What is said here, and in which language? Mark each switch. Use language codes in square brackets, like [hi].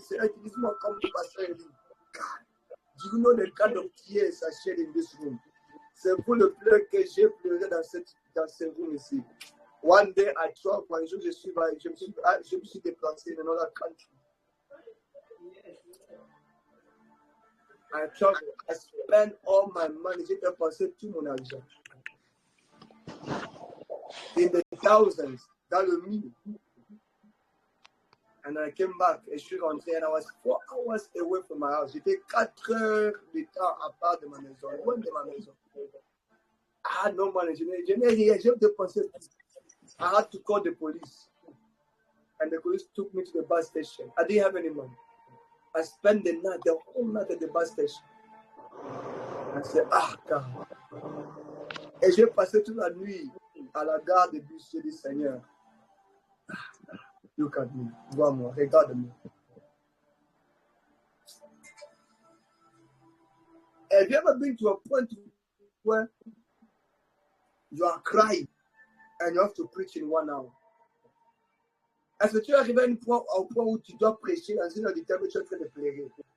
[en] Say, this one come to Pastor Eli. God, do you know the kind of tears I shed in this room? [fr] C'est pour le pleur que j'ai pleuré dans ce room ici. [en] One day I traveled, [fr] un jour je me suis déplacé [en] in another country. I traveled, I spent all my money, [fr] j'ai dépensé tout mon argent. [en] In the thousands, [fr] dans le mille. [en] And I came back, [fr] et je suis rentré, [en] and I was 4 hours away from my house. [fr] J'étais 4 heures de temps à part de ma maison, loin de ma maison. [en] I had no money, [fr] je n'ai rien, j'ai dépensé tout. [en] I had to call the police. And the police took me to the bus station. I didn't have any money. I spent the whole night at the bus station. I said, ah, God. [fr] Et j'ai passé toute la nuit à la gare de bus. J'ai dit, Seigneur, [en] look at me, [fr] vois-moi, regarde-moi. [en] Have you ever been to a point where you are crying and you have to preach in 1 hour? [fr] Est-ce que tu es arrivé au point où tu dois prêcher dans une heure du temps où tu es en train de pleurer?